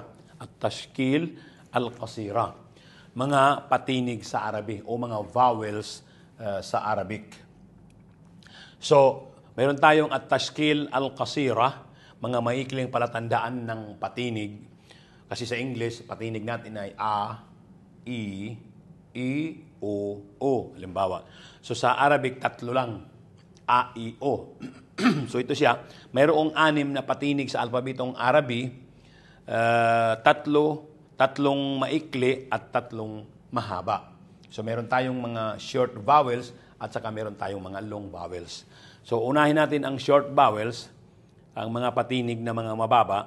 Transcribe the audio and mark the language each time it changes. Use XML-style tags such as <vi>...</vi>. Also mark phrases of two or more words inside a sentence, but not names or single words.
<ar>التشكيل القصيرة.</ar> <tl>Mga patinig sa Arabic o mga vowels sa Arabic. So mayroon tayong</tl> <ar>التشكيل القصيرة,</ar> <tl>mga maikling palatandaan ng patinig. Kasi sa English, patinig natin ay a, i, o. Halimbawa. So sa Arabic, tatlo lang. A, i, o. So ito siya. Mayroong 6 na patinig sa alpabetong Arabi. Tatlong maikli at 3 mahaba. So meron tayong mga</tl> <en>short vowels</en> <tl>at saka meron tayong mga</tl> <en>long vowels.</en> <tl>So, unahin natin ang</tl> <en>short vowels,</en> <tl>ang mga patinig na mga mababa.</tl>